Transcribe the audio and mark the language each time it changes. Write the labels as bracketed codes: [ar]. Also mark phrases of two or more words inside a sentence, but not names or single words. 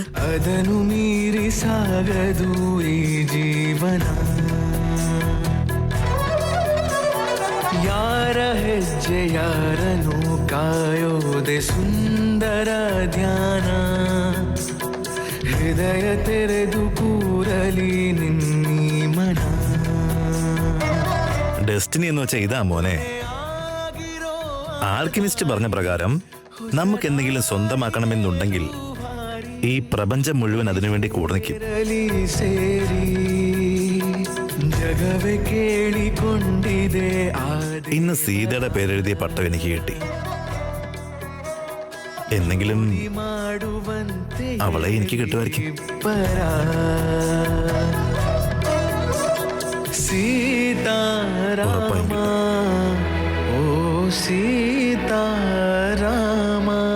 [kn] ಅದನು ಮೀರಿ ಸಾಗದು ಈ ಜೀವನ, ಯಾರ ಹೆಜ್ಜೆ ಯಾರನು ಕಾಯೋದೆ ಸುಂದರ ಧ್ಯಾನ, ಹೃದಯ ತೆರೆದು ಕೂರಲಿ ನಿನ್ನೀ ಮನ. [ml] ഡെസ്റ്റിനി എന്ന് വെച്ചാൽ ഇതാ മോനെ. ആൽക്കിമിസ്റ്റ് പറഞ്ഞ പ്രകാരം നമുക്ക് എന്തെങ്കിലും സ്വന്തമാക്കണമെന്നുണ്ടെങ്കിൽ ഈ പ്രപഞ്ചം മുഴുവൻ അതിനുവേണ്ടി കൂടെ നിൽക്കും. [kn] ಸೇರಿ ಜಗವೇ ಕೇಳಿಕೊಂಡಿದೆ. [ml] ഇന്ന് സീതയുടെ പേരെഴുതിയ പട്ടം എനിക്ക് കിട്ടി. എന്നെങ്കിലും അവളെ എനിക്ക് കിട്ടുമായിരിക്കും. സീതാരാമ, ഓ സീതാരാമ.